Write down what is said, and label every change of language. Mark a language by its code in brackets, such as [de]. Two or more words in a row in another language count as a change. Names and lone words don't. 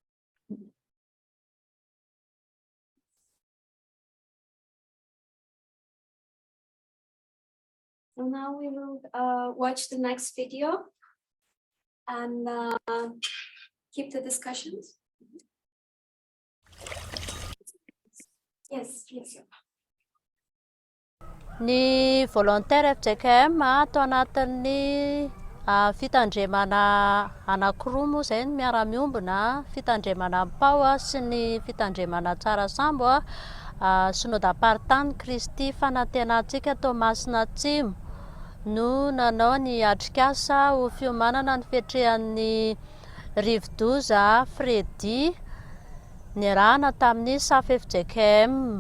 [en] So now we will watch the next video and keep the discussions. Yes, yes. [mg] Ny volontaire FJKM ato anatin'ny fitandremana anankiroa moa izay ny miara-miombona, fitandremana am-pao sy ny fitandremana tsara sambo synodam-paritany Kristy fanantenantsika Tomasina Atsimo no nanao ny atrik'asa ho fiomanana ny fiatrehan'ny Rivodoza Fredy niarahana tamin'ny SAF FJKM.